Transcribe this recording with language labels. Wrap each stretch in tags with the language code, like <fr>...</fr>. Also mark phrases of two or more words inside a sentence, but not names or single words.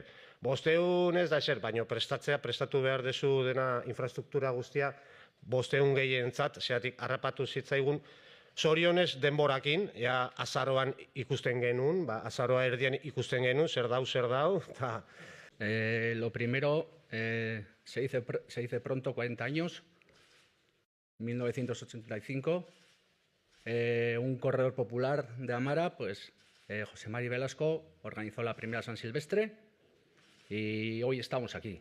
<eu>500 ez da ezer, baina prestatu behar dezu dena infrastruktura guztia 500 gehientzat, zeatik harrapatu zitzaigun, zorionez denborakin, azaroan ikusten genuen, azaroa erdian ikusten genuen, zer dau, eta...</eu> <es>Lo primero, se dice pronto, 40 años, 1985, un corredor popular de Amara, pues José Mari Velasco organizó la primera San Silvestre y hoy estamos aquí.</es>